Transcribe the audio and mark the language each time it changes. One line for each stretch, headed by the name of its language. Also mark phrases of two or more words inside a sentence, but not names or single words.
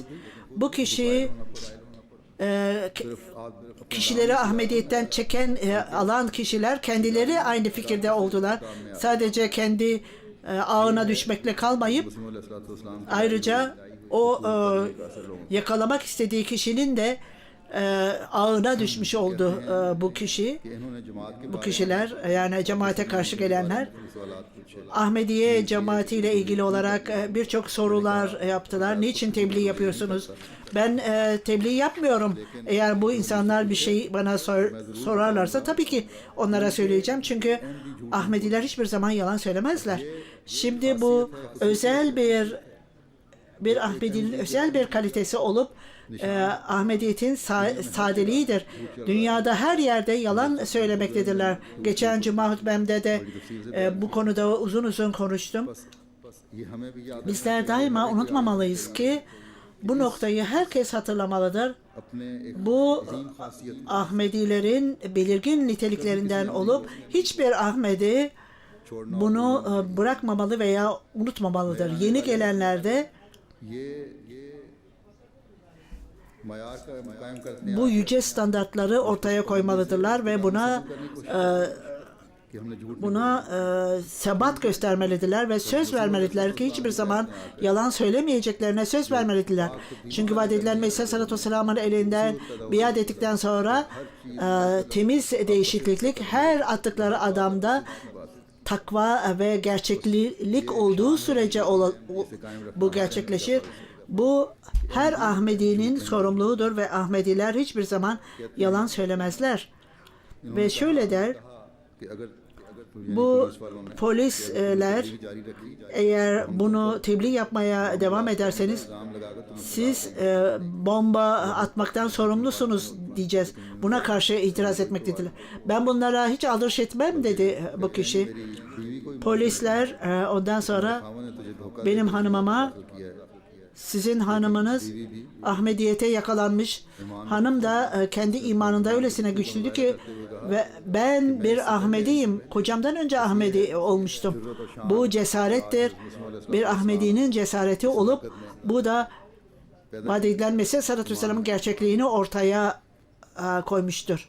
Turkish: Bu kişi kişileri Ahmediyetten çeken, alan kişiler kendileri aynı fikirde oldular. Sadece kendi ağına düşmekle kalmayıp ayrıca o yakalamak istediği kişinin de ağına düşmüş oldu bu kişi.
Urdu: کہ انہوں نے جماعت کے
Turkish: Bu kişiler yani cemaate karşı gelenler
Urdu: سوالات پوچھے
Turkish: Ahmediye cemaatiyle ilgili olarak birçok sorular yaptılar. Niçin tebliğ yapıyorsunuz? Ben tebliğ yapmıyorum. Eğer bu insanlar bir şey bana sorarlarsa tabii ki onlara söyleyeceğim. Çünkü Ahmediler hiçbir zaman yalan söylemezler. Şimdi bu özel bir Ahmedi'nin özel bir kalitesi olup Ahmediyet'in sadeliğidir. Dünyada her yerde yalan söylemektedirler. Geçen Cuma hutbemde de bu konuda uzun uzun konuştum.
Urdu: یہ ہمیں بھی یاد
Turkish: Bizler daima unutmamalıyız ki bu noktayı herkes hatırlamalıdır.
Urdu: اپنے ایک
Turkish: Bu
Urdu: عظیم خاصیت
Turkish: Ahmedilerin belirgin niteliklerinden olup hiçbir Ahmedi
Urdu: چھوڑنا
Turkish: bunu bırakmamalı veya unutmamalıdır. Yeni gelenlerde
Urdu: یہ معیار کا قائم کرتے ہیں
Turkish: bu yüce standartları ortaya koymalıdırlar ve
Urdu: کہ ہم نے جھوٹ
Turkish: sebat göstermelidirler ve söz vermelidirler ki hiçbir zaman yalan söylemeyeceklerine söz vermelidirler. Çünkü vaat edilen Mesih
Arabic: عليه الصلاة والسلام
Turkish: elinden biat ettikten sonra temiz değişiklik her attıkları adamda takva ve gerçeklik olduğu sürece bu gerçekleşir. Bu her Ahmedi'nin sorumluluğudur ve Ahmediler hiçbir zaman yalan söylemezler. Ve şöyle der,
Urdu: کہ اگر
Turkish: bu polisler
Urdu: جاری رکھی
Turkish: eğer bunu tebliğ yapmaya devam ederseniz
Urdu: کام لگا کر تم
Turkish: siz bomba atmaktan sorumlusunuz diyeceğiz. Buna karşı itiraz etmektedirler. Ben bunlara hiç aldırış etmem dedi bu kişi.
Urdu: بیوی کو
Turkish: Polisler ondan sonra
Urdu: خامن نے تجھے دھوکہ
Turkish: benim hanımıma
Urdu: کیا ہے
Turkish: sizin hanımınız Ahmediyete yakalanmış. Hanım da kendi imanında öylesine güçlüydü ki ve ben bir Ahmediyim. Kocamdan önce Ahmedi olmuştum. Bu cesarettir. Bir Ahmedi'nin cesareti olup bu da vaat edilen Mesih
Arabic: عليه الصلاة والسلام
Turkish: gerçekliğini ortaya koymuştur.